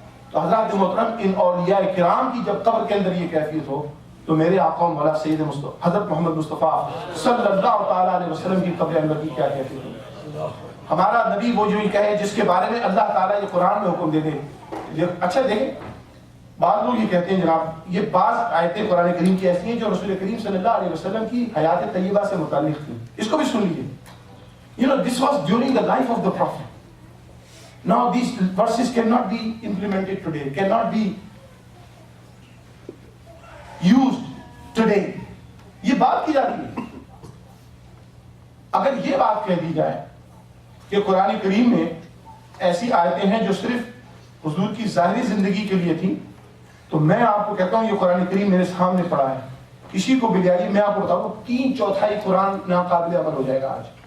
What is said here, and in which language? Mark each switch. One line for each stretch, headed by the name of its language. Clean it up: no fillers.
Urdu: تو حضرات محترم، ان اولیاء کرام کی جب قبر کے اندر یہ کیفیت ہو تو میرے آقا مولا سید حضرت محمد مصطفیٰ صلی اللہ تعالیٰ علیہ وسلم کی قبر انور کی کیا کیفیت ہو. ہمارا نبی وہ جو ہی کہے جس کے بارے میں اللہ تعالیٰ یہ قرآن میں حکم دے دے. اچھا دیکھیں، بعض لوگ یہ کہتے ہیں جناب یہ بعض آیتیں قرآن کریم کی ایسی ہیں جو رسول کریم صلی اللہ علیہ وسلم کی حیات طیبہ سے متعلق تھی. اس کو بھی سن لیجیے.
English: You know, this was during the life of the Prophet. Now these verses cannot be implemented today, cannot be used today.
Urdu: یہ بات کی جاتی ہے. اگر یہ بات کہہ دی جائے کہ قرآن کریم میں ایسی آیتیں ہیں جو صرف حضور کی ظاہری زندگی کے لیے تھی، تو میں آپ کو کہتا ہوں یہ قرآن کریم میرے سامنے پڑا ہے. کسی کو بھی میں آپ کو بتاؤں 3/4 قرآن ناقابل عمل ہو جائے گا آج.